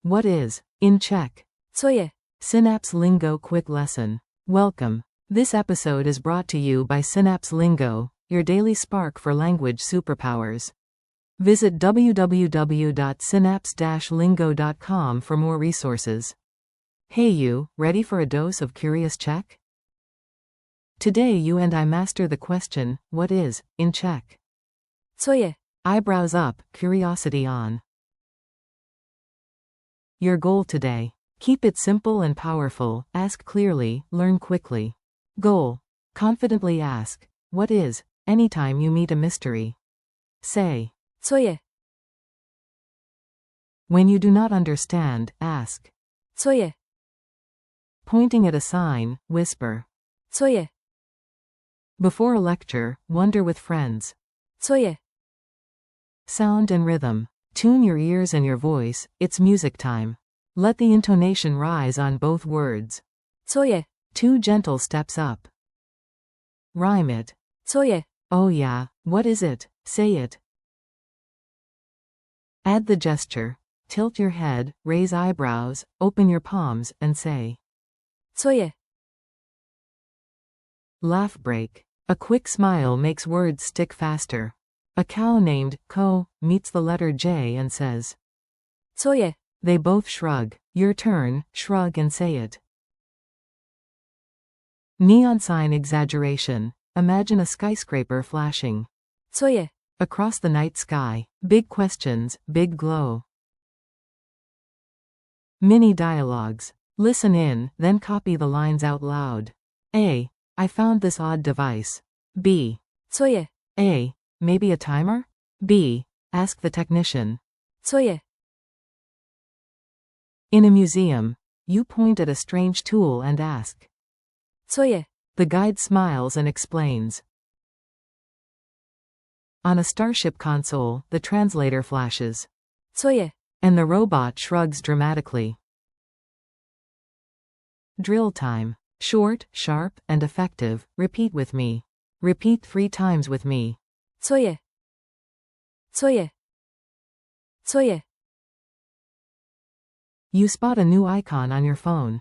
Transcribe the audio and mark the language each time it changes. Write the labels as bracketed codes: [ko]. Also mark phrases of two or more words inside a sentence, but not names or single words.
[en] What is, in Czech? [cs] Co je? [en] Synapse Lingo Quick Lesson. Welcome. This episode is brought to you by Synapse Lingo, your daily spark for language superpowers. Visit www.synapse-lingo.com for more resources. Hey you, ready for a dose of curious Czech? Today you and I master the question, what is, in Czech? [cs] Co je? [en] Eyebrows up, curiosity on. Your goal today. Keep it simple and powerful, ask clearly, learn quickly. Goal. Confidently ask, what is, anytime you meet a mystery. Say. [cs] Co je? [en] When you do not understand, ask. [cs] Co je? [en] Pointing at a sign, whisper. [cs] Co je? [en] Before a lecture, wonder with friends. [cs] Co je? [en] Sound and rhythm. Tune your ears and your voice, it's music time. Let the intonation rise on both words. [cs] Co je? [en] 2 gentle steps up. Rhyme it. [cs] Co je? [en] Oh yeah, what is it? Say it. Add the gesture. Tilt your head, raise eyebrows, open your palms, and say. [cs] Co je? [en] Laugh break. A quick smile makes words stick faster. A cow named Ko meets the letter J and says. [cs] Co je? [en] They both shrug. Your turn, shrug and say it. Neon sign exaggeration. Imagine a skyscraper flashing. [cs] Co je? [en] Across the night sky. Big questions, big glow. Mini dialogues. Listen in, then copy the lines out loud. A. I found this odd device. B. [cs] Co je? [en] A. Maybe a timer? B. Ask the technician. [cs] Co je? [en] In a museum, you point at a strange tool and ask. [cs] Co je? [en] The guide smiles and explains. On a starship console, the translator flashes. [cs] Co je? [en] And the robot shrugs dramatically. Drill time. Short, sharp, and effective. Repeat with me. Repeat 3 times with me. [cs] Co je? Co je? Co je? [en] You spot a new icon on your phone.